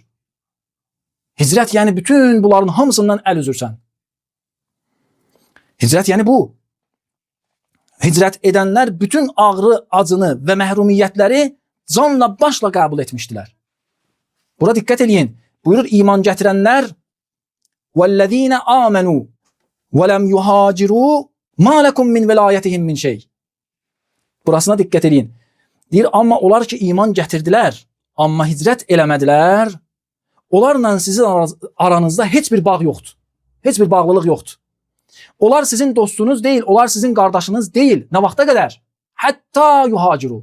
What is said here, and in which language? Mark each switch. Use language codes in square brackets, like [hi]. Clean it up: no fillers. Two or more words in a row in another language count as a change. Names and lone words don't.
[az] Hicrət yəni bütün bunların hamısından əl üzürsən. Hicrət yəni bu. Hicrət edənlər bütün ağrı, acını və məhrumiyyətləri canla başla qəbul etmişdilər. Bura diqqət eləyin. Buyurur, iman gətirənlər [ar] وَالَّذ۪ينَ آمَنُوا وَلَمْ يُهَاجِرُوا مَا لَكُمْ مِنْ وَلَایَتِهِمْ مِنْ شَيْءٍ. [az] Burasına diqqət eləyin. Deyir, amma onlar ki iman gətirdilər, amma hicrət eləmədilər, onlarla sizin aranızda heç bir bağ yoxdur. Heç bir bağlılıq yoxdur. Onlar sizin dostunuz deyil, onlar sizin qardaşınız deyil. Nə vaxta qədər? [ar] حتى يهاجروا.